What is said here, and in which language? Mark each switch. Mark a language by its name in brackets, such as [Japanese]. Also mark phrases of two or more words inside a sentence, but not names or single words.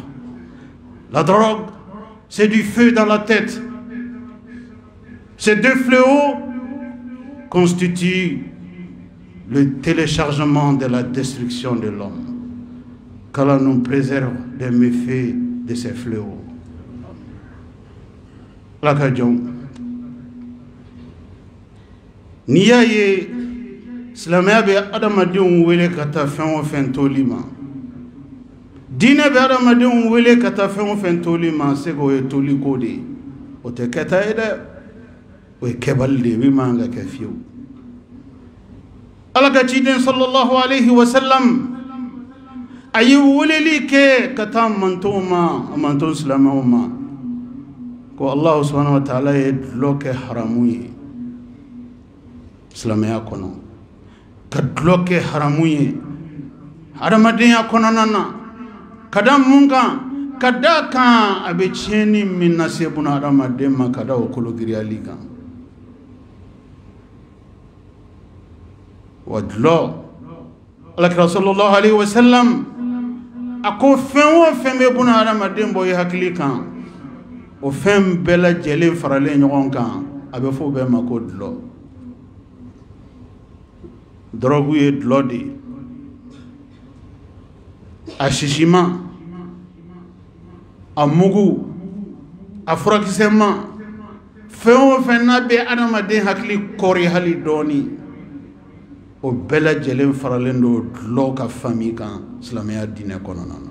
[French] La drogue, c'est du feu dans la tête. Ces deux fléaux constituent le téléchargement de la destruction de l'homme. Qu'Allah nous préserve des méfaits de ces fléaux. Lakajong. [Bambara] Niyaye silamaya be adamadenw wele ka taa fɛn o fɛn toli ma. Diinɛ bɛ adamadenw wele ka taa fɛn o fɛn toli ma se k'o ye toli ko de ye. O tɛ kɛta ye dɛ. O ye kɛbali de ye min man ka kɛ fiyewu. Ala ka ciden [Arabic] صلى الله عليه وسلم [Bambara] a ye weleli kɛ ka taa mantonw ma, a manton silamɛw ma. Ko [Arabic] الله سبحانه وتعالى [Bambara] ye dulɔ kɛ haramu ye silamɛya kɔnɔ. Ka dulɔ kɛ haramu ye hadamadenya kɔnɔna na. Ka da mun kan? Ka da kan a bɛ tiɲɛni min lase buna hadamaden ma ka da o kologiriyali kan. Wa dulɔ, Alakira [Arabic] صلى الله عليه وسلم [Bambara] a ko fɛn o fɛn bɛ buna hadamaden bɔ i hakili kan, o fɛn bɛɛ lajɛlen faralen ɲɔgɔn kan a bɛ fɔ o bɛɛ ma ko dulɔ. Dɔrɔgu ye dulɔ de ye. A sisima, a mugu, a furakisɛma, fɛn o fɛn n'a bɛ adamaden hakili kɔri hali dɔɔni, o bɛɛ lajɛlen faralen don dulɔ ka fami kan silamɛya diinɛ kɔnɔna na.